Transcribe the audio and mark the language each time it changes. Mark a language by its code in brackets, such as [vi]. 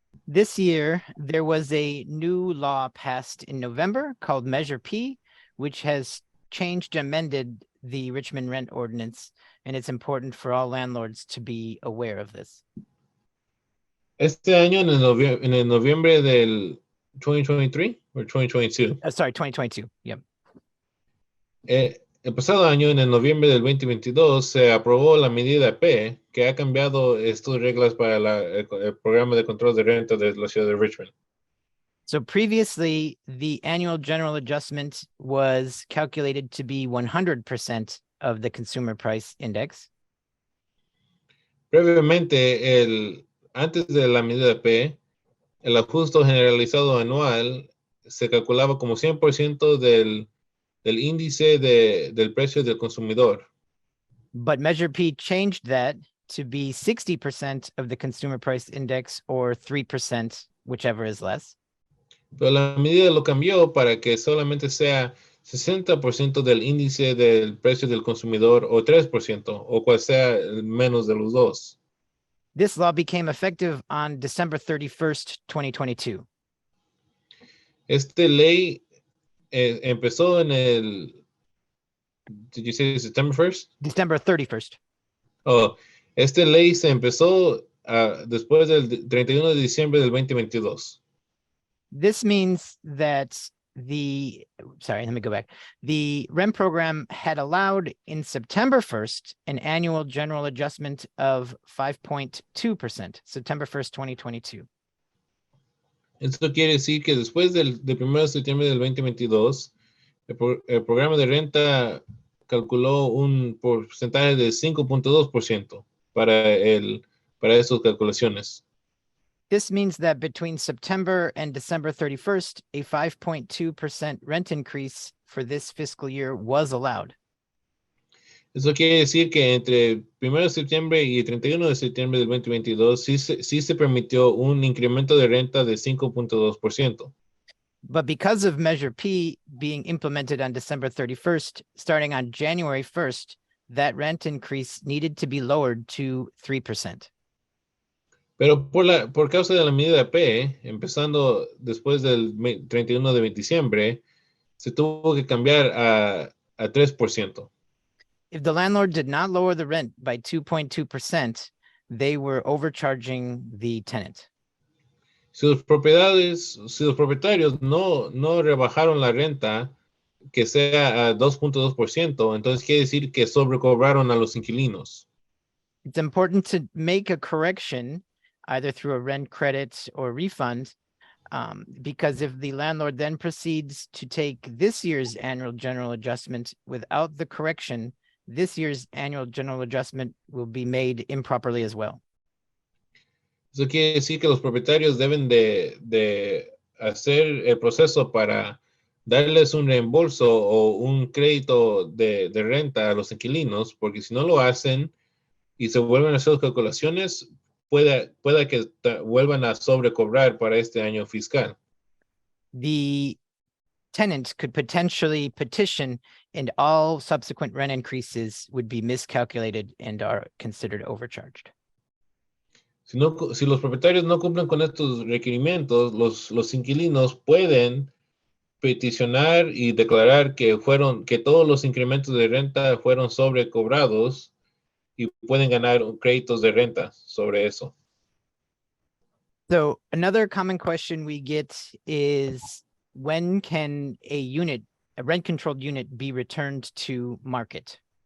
[en] This year, there was a new law passed in November called Measure P, which has changed and amended the Richmond Rent Ordinance, and it's important for all landlords to be aware of this. [es] Este año, en el noviembre del 2023 o 2022. [en] Sorry, 2022. Yep. [es] El pasado año, en el noviembre del 2022, se aprobó la medida P que ha cambiado estas reglas para el programa de control de renta de la ciudad de Richmond. [en] So previously, the annual general adjustment was calculated to be 100% of the consumer price index. [es] Previamente, antes de la medida P, el ajuste generalizado anual se calculaba como 100% del índice del precio del consumidor. [en] But Measure P changed that to be 60% of the consumer price index or 3%, whichever is less. [es] Pero la medida lo cambió para que solamente sea 60% del índice del precio del consumidor o 3%, o cual sea menos de los dos. [en] This law became effective on December 31st, 2022. [es] Esta ley empezó en [en] did you say September 1st? December 31st. [es] Oh, esta ley se empezó después del 31 de diciembre del 2022. [en] This means that let me go back. The rent program had allowed in September 1st an annual general adjustment of 5.2%, September 1st, 2022. [es] Esto quiere decir que después del 1 de septiembre del 2022, el programa de renta calculó un porcentaje de 5.2% para esas calculaciones. [en] This means that between September and December 31st, a 5.2% rent increase for this fiscal year was allowed. [es] Eso quiere decir que entre el 1 de septiembre y el 31 de septiembre del 2022 sí se permitió un incremento de renta de 5.2%. [en] But because of Measure P being implemented on December 31st, starting on January 1st, that rent increase needed to be lowered to 3%. [es] Pero por causa de la medida P, empezando después del 31 de diciembre, se tuvo que cambiar a 3%. [en] If the landlord did not lower the rent by 2.2%, they were overcharging the tenant. [es] Si los propietarios no rebajaron la renta que sea a 2.2%, entonces quiere decir que sobrecobraron a los inquilinos. [en] It's important to make a correction either through a rent credit or refund, because if the landlord then proceeds to take this year's annual general adjustment without the correction, this year's annual general adjustment will be made improperly as well. [es] Eso quiere decir que los propietarios deben de hacer el proceso para darles un reembolso o un crédito de renta a los inquilinos, porque si no lo hacen y se vuelven a hacer las calculaciones, pueda que vuelvan a sobrecobrar para este año fiscal. [en] The tenant could potentially petition and all subsequent rent increases would be miscalculated and are considered overcharged. [es] Si los propietarios no cumplen con estos requerimientos, los inquilinos pueden peticionar y declarar que todos los incrementos de renta fueron sobrecobrados y pueden ganar créditos de renta sobre eso. [en] So another common question we get is, when can a rent-controlled unit be returned to market?